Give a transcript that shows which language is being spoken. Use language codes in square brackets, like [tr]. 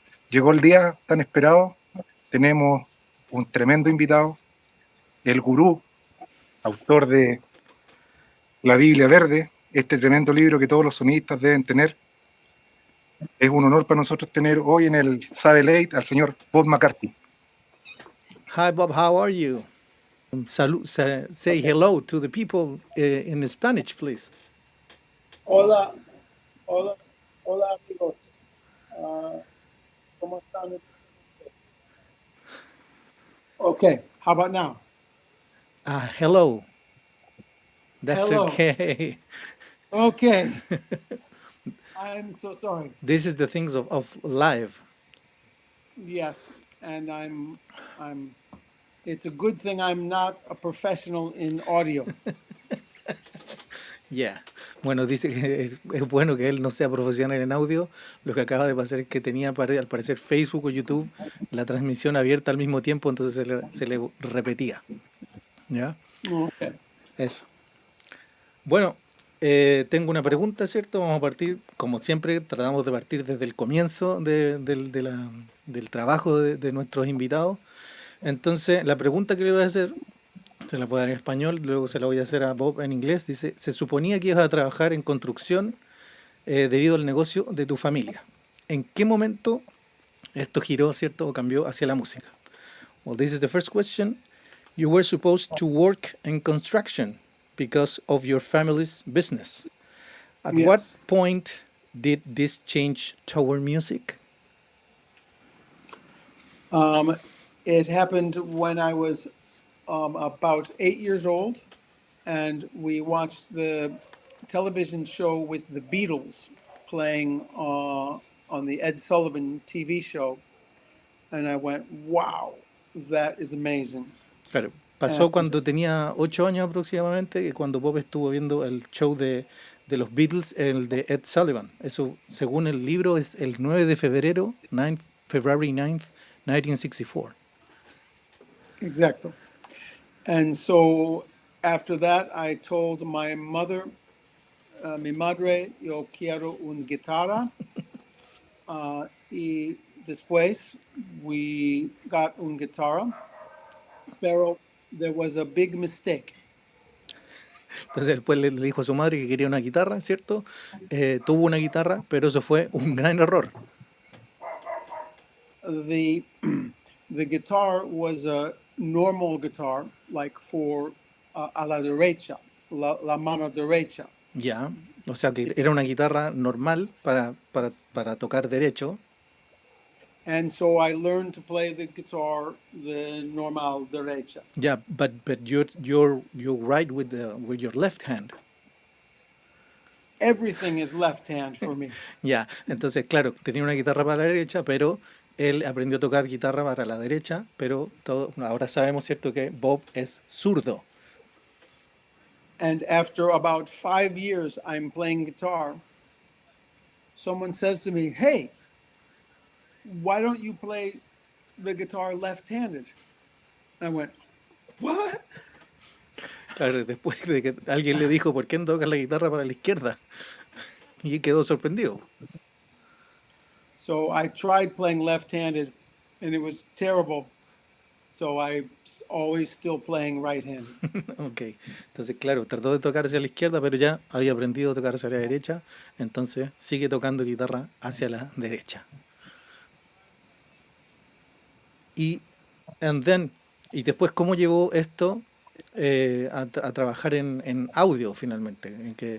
[es] Llegó el día tan esperado, tenemos un tremendo invitado, el gurú, autor de la Biblia Verde, este tremendo libro que todos los sonistas deben tener. Es un honor para nosotros tener hoy en el Sabe Late al señor Bob McCarthy. [en] Hi, Bob. How are you? Say hello to the people in Spanish, please. [es] Hola, hola, hola amigos. Ah, ¿Cómo están? [en] Okay, how about now? Hello. That's Hello. okay. Okay. I'm so sorry. This is the things of live. Yes, and I'm it's a good thing I'm not a professional in audio. Yeah. [es] Bueno, dice que es bueno que él no sea profesional en audio. Lo que acaba de pasar es que tenía, al parecer, Facebook o YouTube la transmisión abierta al mismo tiempo, entonces se le repetía. ¿Ya? [en] Okay. [es] Eso. Bueno, tengo una pregunta, ¿cierto? Vamos a partir, como siempre, tratamos de partir desde el comienzo del trabajo de nuestros invitados. Entonces, la pregunta que le voy a hacer se la voy a dar en español, luego se la voy a hacer a Bob en inglés. Dice, se suponía que ibas a trabajar en construcción debido al negocio de tu familia. ¿En qué momento esto giró, cierto, o cambió hacia la música? [en] Well, this is the first question. You were supposed to work in construction because of your family's business. At what Yes. point did this change toward music? It happened when I was about 8 years old, and we watched the television show with the Beatles playing on the Ed Sullivan TV show, and I went, "Wow, that is amazing." [es] Claro, pasó [en] And [es] cuando tenía 8 años aproximadamente, que cuando Bob estuvo viendo el show de los Beatles, el de Ed Sullivan. Eso, según el libro, es el 9 de febrero, [en] February 9th, 1964. exactly. And so after that, I told my mother, [es] mi madre, yo quiero una guitarra. Y después [en] we got [es] una guitarra, pero [en] there was a big mistake. [es] Entonces después le dijo a su madre que quería una guitarra, ¿cierto? Tuvo una guitarra, pero eso fue un gran error. [en] The the guitar was a normal guitar, like for [es] a la derecha, la mano derecha. Ya, o sea que era una guitarra normal para tocar derecho. [en] And so I learned to play the guitar the normal derecha. Ya, but you're right with your left hand. Everything is left hand for me. [es] Ya, entonces, claro, tenía una guitarra para la derecha, pero él aprendió a tocar guitarra para la derecha, pero ahora sabemos, ¿cierto?, que Bob es zurdo. [en] And after about 5 years, I'm playing guitar. Someone says to me, "Hey, why don't you play the guitar left-handed?" I went, "What?" [es] Claro, después de que alguien le dijo, ¿por qué no tocas la guitarra para la izquierda? Y quedó sorprendido. [en] So I tried playing left-handed, and it was terrible. So I always still playing right-handed. [es] Ok, entonces, claro, trató de tocar hacia la izquierda, pero ya había aprendido a tocar hacia la derecha, entonces sigue tocando guitarra hacia la derecha. Y, [en] and then, [es] y después, ¿cómo llevó esto a trabajar en audio finalmente?